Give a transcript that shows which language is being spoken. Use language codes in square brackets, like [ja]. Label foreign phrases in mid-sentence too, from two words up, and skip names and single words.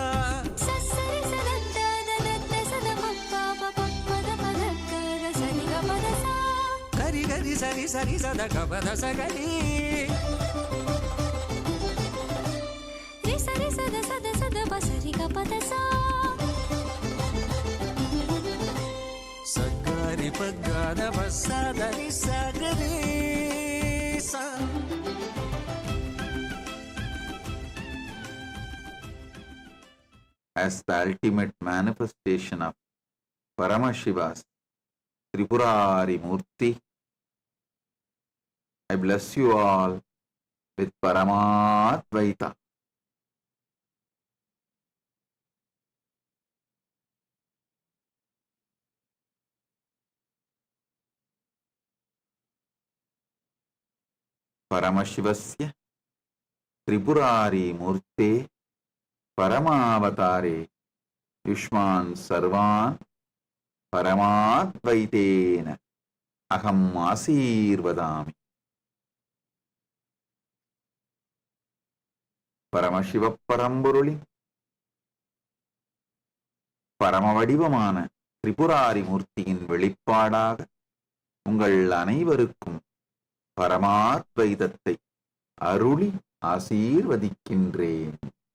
[en] சரி சதத்த தத்த சத பப்பா பப்பத பதக்கர சரி கபத சா, கரி கரி சரி சரி சத கபத சகரி, ரி சரி சத சத சத பசரி கபத சா, சகா ಗಾರಿ ಪಗ್ಗಾದ ಬಸ್ಸಾದರಿ ಸಾಗರಿ ಸಾ as the ultimate manifestation of Paramashiva's Tripurari Murthy, I bless you all with Paramadvaita. [sa] परमशिवस्य त्रिपुरारि मूर्ते परमावतारे युष्मान् सर्वान् परमाद्वैतेन अहम् आशीर्वदामि. [ta] Paramashiva Paramburu பரமவடிவமான திரிபுராரி மூர்த்தியின் வெளிப்பாடாக உங்கள் அனைவருக்கும் பரமாத்வைதத்தை அருளி ஆசீர்வதிக்கின்றேன்.